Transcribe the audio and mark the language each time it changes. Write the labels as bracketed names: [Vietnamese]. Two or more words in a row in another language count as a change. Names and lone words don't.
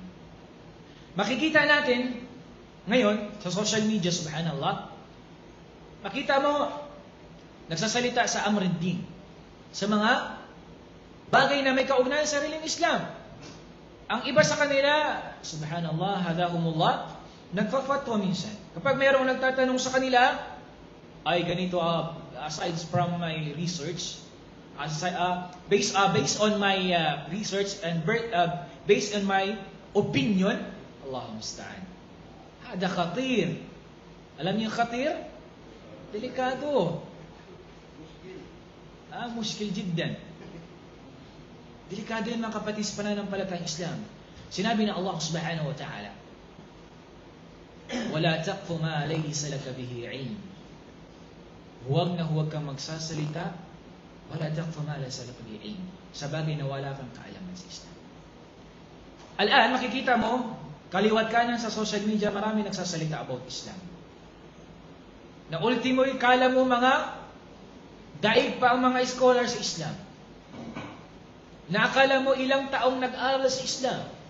[Filipino] Makikita natin ngayon sa social media, subhanallah, makita mo nagsasalita sa amriddin, sa mga bagay na may kaugnayan sa sariling Islam. Ang iba sa kanila, subhanallah, hadahumullah, nagfa-fatwa minsan. Kapag mayroong nagtatanong sa kanila, ay ganito, [English] aside from my research, based on my research and based on my opinion, [Arabic] اللهم المستعان. هذا خطير. [Filipino] Alam niyo khatir? [Arabic] Delikado. مشكل جدا. [Filipino] Delikado yun mga kapatid sa pananampalatayang Islam. Sinabi na [Arabic] الله سبحانه وتعالى, وَلَا تَقْفُ مَا لَيْسَ لَكَ بِهِ عِلْمٍ. [Filipino] Huwag na huwag kang magsasalita, [Arabic] وَلَا تَقْفُ مَا لَيْسَ لَكَ بِهِ عِلْمٍ, [Filipino] sa bagay na wala kang kaalaman sa Islam. Alaan, makikita mo, kaliwat kanan sa social media, marami nagsasalita about Islam. Na ultimo, kala mo mga daig pa ang mga scholar sa Islam. Nakala mo ilang taong nag-aral sa Islam.